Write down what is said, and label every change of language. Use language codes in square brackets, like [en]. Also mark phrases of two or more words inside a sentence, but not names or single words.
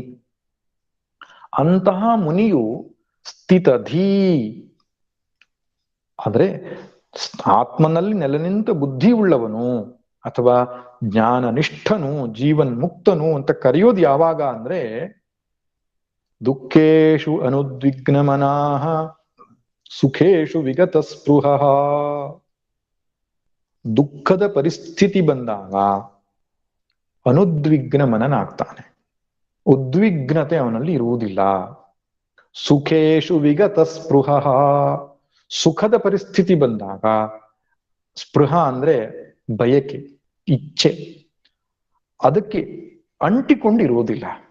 [kn] ಅಂತಹ ಮುನಿಯು ಸ್ಥಿತಧೀ ಅಂದ್ರೆ ಆತ್ಮನಲ್ಲಿ ನೆಲೆ ನಿಂತ ಬುದ್ಧಿ ಉಳ್ಳವನು ಅಥವಾ ಜ್ಞಾನನಿಷ್ಠನು, ಜೀವನ್ ಮುಕ್ತನು ಅಂತ ಕರೆಯೋದು ಯಾವಾಗ ಅಂದ್ರೆ [sa] ದುಃಖೇಶು ಅನುದ್ವಿಗ್ನ ಮನಃ ಸುಖೇಶು ವಿಗತ ಸ್ಪೃಹ. [kn] ದುಃಖದ ಪರಿಸ್ಥಿತಿ ಬಂದಾಗ ಅನುದ್ವಿಗ್ನ ಮನನಾಗ್ತಾನೆ. ಉದ್ವಿಗ್ನತೆ ಅವನಲ್ಲಿ ಇರುವುದಿಲ್ಲ. [sa] ಸುಖೇಶು ವಿಗತ ಸ್ಪೃಹ, [kn] ಸುಖದ ಪರಿಸ್ಥಿತಿ ಬಂದಾಗ ಸ್ಪೃಹ ಅಂದ್ರೆ ಬಯಕೆ, ಇಚ್ಛೆ, ಅದಕ್ಕೆ ಅಂಟಿಕೊಂಡಿರುವುದಿಲ್ಲ.